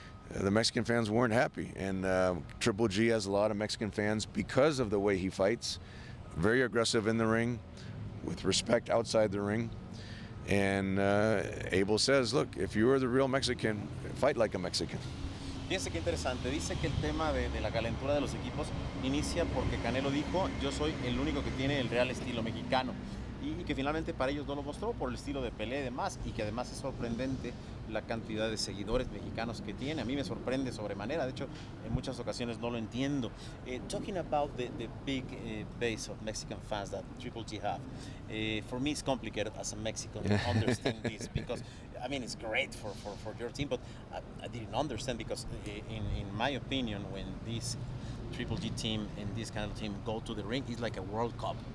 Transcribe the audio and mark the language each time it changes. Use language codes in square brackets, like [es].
[en] the Mexican fans weren't happy. And Triple G has a lot of Mexican fans because of the way he fights. Very aggressive in the ring, with respect outside the ring. And Abel says, look, if you are the real Mexican, fight like a Mexican. [es] Fíjense qué interesante, dice que el tema de la calentura de los equipos inicia porque Canelo dijo, yo soy el único que tiene el real estilo mexicano, y que finalmente para ellos no lo mostró por el estilo de pelea y demás, y que además es sorprendente la cantidad de seguidores mexicanos que tiene. A mí me sorprende sobremanera, de hecho en muchas ocasiones no lo entiendo. [en] Talking about the big base of Mexican fans that Triple G have, for me it's complicated as a Mexican to understand this, because I mean it's great for your team, but I didn't understand, because in my opinion, when this Triple G team and this kind of team go to the ring, it's like a World Cup.